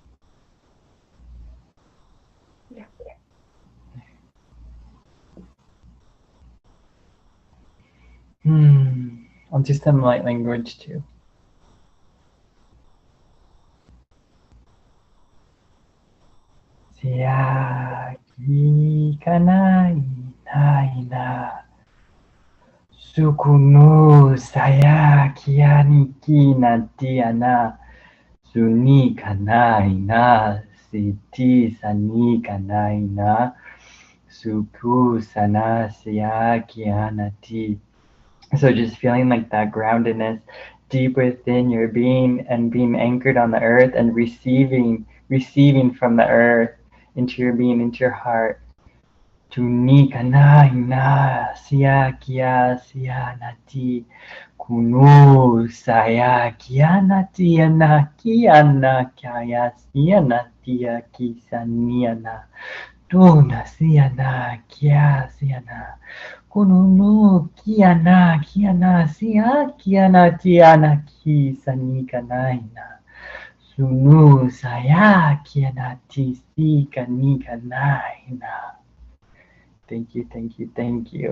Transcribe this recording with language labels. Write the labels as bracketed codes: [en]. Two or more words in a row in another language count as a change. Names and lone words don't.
[en] Yeah. I'll do some light language too. Sia ki kanai na ina. Sukunu saya kiani kina tiana. Suni kanai na. Siti sani kanai na. Suku sana sia kianati. So just feeling like that groundedness deep within your being and being anchored on the earth and receiving from the earth into your being, into your heart. Tunika na ina sia kia sia nati kunu saya kia nati ana kia na kaya sia nati kisa niana tuna sia na kia sia na kununu kiana kiana sia kiana tiana ki sanika naina sunu saya kiana tisi kanika naina. Thank you, thank you, thank you.